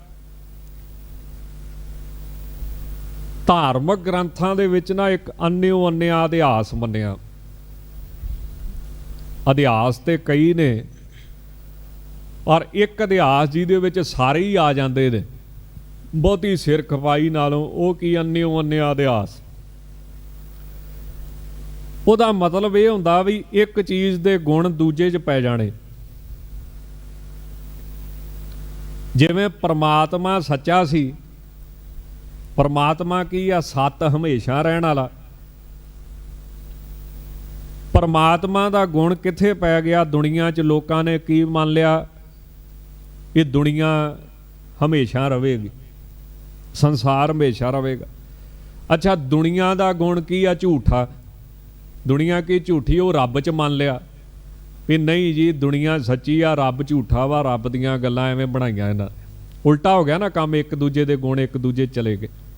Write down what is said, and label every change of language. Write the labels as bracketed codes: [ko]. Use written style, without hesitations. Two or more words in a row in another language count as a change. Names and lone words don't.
[pa] ਧਾਰਮਿਕ ਗ੍ਰੰਥਾਂ ਦੇ ਵਿਚ ਨਾ ਇੱਕ ਅਨਯੋ ਅਨਯਾ ਇਤਿਹਾਸ ਮੰਨਿਆ। ਇਤਿਹਾਸ ਤੇ ਕਈ ਨੇ, ਪਰ ਇੱਕ ਇਤਿਹਾਸ ਜਿਹਦੇ ਵਿਚ ਸਾਰੇ ਹੀ ਆ ਜਾਂਦੇ ਨੇ ਬਹੁਤੀ ਸਿਰ ਖਪਾਈ ਨਾਲੋਂ, ਉਹ ਕੀ ਅਨਯੋ ਅਨਯਾ ਇਤਿਹਾਸ। ਉਹਦਾ ਮਤਲਬ ਏ ਹੁੰਦਾ ਭੀ ਇੱਕ ਚੀਜ਼ ਦੇ ਗੁਣ ਦੂਜੇ 'ਚ ਪੈ ਜਾਣੇ। ਜਿਵੇਂ ਪਰਮਾਤਮਾ ਸੱਚਾ ਸੀ, ਪਰਮਾਤਮਾ ਕੀ ਆ ਸਤ ਹਮੇਸ਼ਾ ਰਹਿਣ ਵਾਲਾ। ਪਰਮਾਤਮਾ ਦਾ ਗੁਣ ਕਿੱਥੇ ਪੈ ਗਿਆ? दुनिया 'ਚ ਲੋਕਾਂ ਨੇ ਕੀ ਮੰਨ ਲਿਆ, ਏ ਦੁਨੀਆ ਹਮੇਸ਼ਾ ਰਹੇਗੀ, ਸੰਸਾਰ ਹਮੇਸ਼ਾ ਰਹੇਗਾ। ਅੱਛਾ, ਦੁਨੀਆ ਦਾ ਗੁਣ ਕੀ ਆ? ਝੂਠਾ। ਦੁਨੀਆ ਕੀ ਝੂਠੀ? ਉਹ ਰੱਬ 'ਚ ਮੰਨ ਲਿਆ ਵੀ ਨਹੀਂ ਜੀ ਦੁਨੀਆ ਸੱਚੀ ਆ, ਰੱਬ ਝੂਠਾ ਵਾ, ਰੱਬ ਦੀਆਂ ਗੱਲਾਂ ਐਵੇਂ ਬਣਾਈਆਂ ਇਹਨਾਂ। ਉਲਟਾ ਹੋ ਗਿਆ ਨਾ ਕੰਮ, ਇੱਕ ਦੂਜੇ ਦੇ ਗੁਣ ਇੱਕ ਦੂਜੇ ਚਲੇ ਗਏ।